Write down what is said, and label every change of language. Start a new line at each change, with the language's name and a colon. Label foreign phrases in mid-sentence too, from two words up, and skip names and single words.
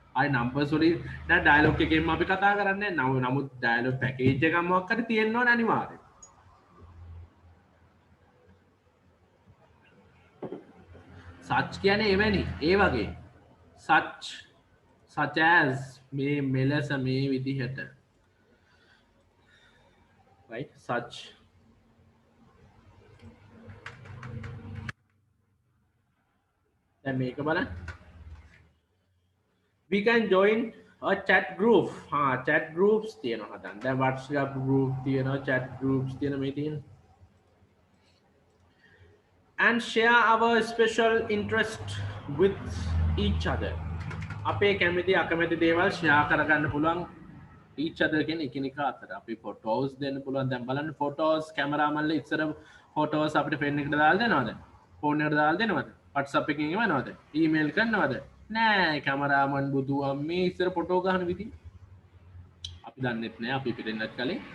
Sinhala: අයි නම්බර්ස් වලින් දැන් ඩයලොග් එකෙන්ම අපි කතා කරන්නේ නමුත් ඩයලොග් පැකේජ් එකක් මොකක් හරි තියෙන්න ඕනේ අනිවාර්යයෙන්. සච් කියන්නේ එවැනි ඒ වගේ
English: such as
Sinhala: මේ මෙලෙස මේ විදිහට
English: right such
Sinhala: දැන් මේක බලන්න
English: we can join a chat group chat groups
Sinhala: තියෙනවා හදන්න දැන්
English: WhatsApp group තියෙනවා chat groups
Sinhala: තියෙන මේ තියෙන
English: and share our special interest with each other
Sinhala: අපේ කැමති අකමැති දේවල් ෂෙයා කරගන්න පුළුවන්
English: each other
Sinhala: කියන්නේ එකිනෙකා අතර අපි photos දෙන්න පුළුවන් දැන් බලන්න photos කැමරාමන්ල ඉස්සර photos අපිට pen එකට දාලා දෙනවද phone එකට දාලා දෙනවද WhatsApp එකකින් එවනවද email කරනවද නෑ කැමරාමන් බුදු අම්මේ ඉස්සර ෆොටෝ ගහන විදිහ අපි දන්නෙත් නෑ අපි පිටින්නත් කලින්